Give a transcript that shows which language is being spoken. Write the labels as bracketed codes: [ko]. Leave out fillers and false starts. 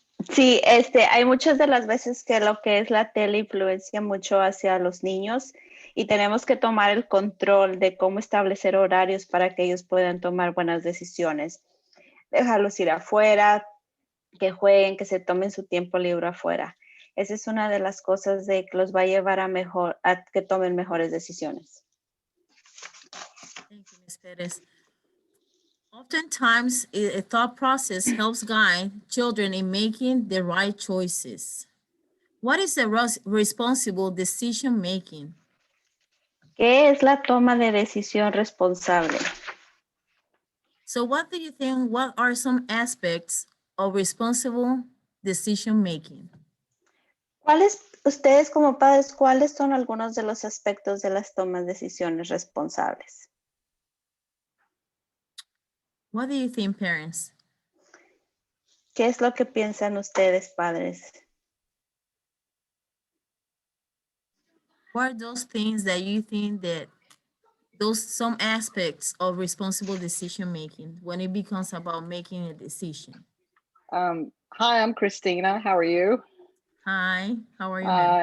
[es] Sí, hay muchas de las veces que lo que es la tele influencia mucho hacia los niños y tenemos que tomar el control de cómo establecer horarios para que ellos puedan tomar buenas decisiones. Dejarlos ir afuera, que jueguen, que se tomen su tiempo libre afuera. Esa es una de las cosas de que los va a llevar a que tomen mejores decisiones. [en] Thank you, Ms. Perez. Oftentimes, a thought process helps guide children in making the right choices. What is the responsible decision making? [es] ¿Qué es la toma de decisión responsable? [en] So what do you think, what are some aspects of responsible decision making? [es] Ustedes como padres, cuáles son algunos de los aspectos de las tomas de decisiones responsables? [en] What do you think, parents? [es] ¿Qué es lo que piensan ustedes, padres? [en] What are those things that you think that some aspects of responsible decision making when it becomes about making a decision? Hi, I'm Christina. How are you? Hi, how are you, ma'am?